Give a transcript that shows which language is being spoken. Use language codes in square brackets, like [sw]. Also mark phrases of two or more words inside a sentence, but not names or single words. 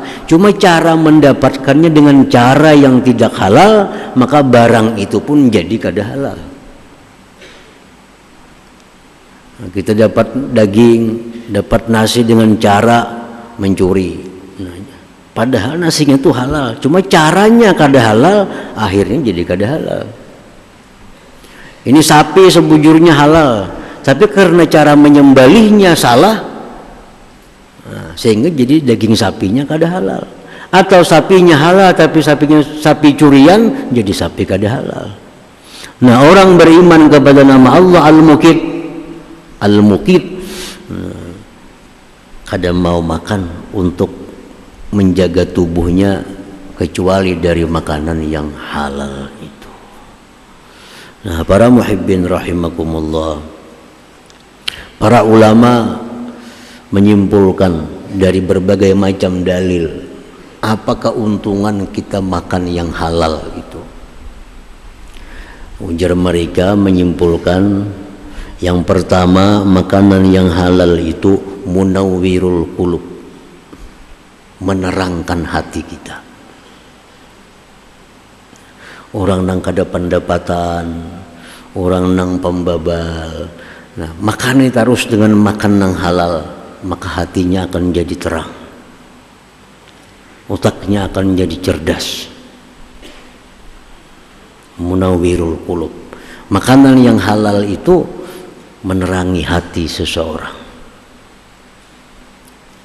[id] Cuma cara mendapatkannya dengan cara yang tidak halal, maka barang itu pun jadi kada halal. Nah, kita dapat daging, dapat nasi dengan cara mencuri. Nah, padahal nasinya itu halal, cuma caranya kada halal, akhirnya jadi kada halal. Ini sapi sebujurnya halal, tapi karena cara menyembelihnya salah, nah, sehingga jadi daging sapinya kada halal. Atau sapinya halal tapi sapinya sapi curian, jadi sapi kada halal. Nah, orang beriman kepada nama Allah Al-Muqit, Al-Muqit, kada mau makan untuk menjaga tubuhnya kecuali dari makanan yang halal itu. Nah, para [ar] محبين رحمكم الله, [id] para ulama menyimpulkan dari berbagai macam dalil apa keuntungan kita makan yang halal itu. Ujar mereka menyimpulkan, yang pertama, makanan yang halal itu [ar] منور القلوب, [id] menerangkan hati kita. [bjn] Orang nang kada pendapatan, orang nang pembabal, nah makan terus dengan makan nang halal, [id] maka hatinya akan jadi terang, otaknya akan jadi cerdas. [ar] منور القلوب, [id] makanan yang halal itu menerangi hati seseorang.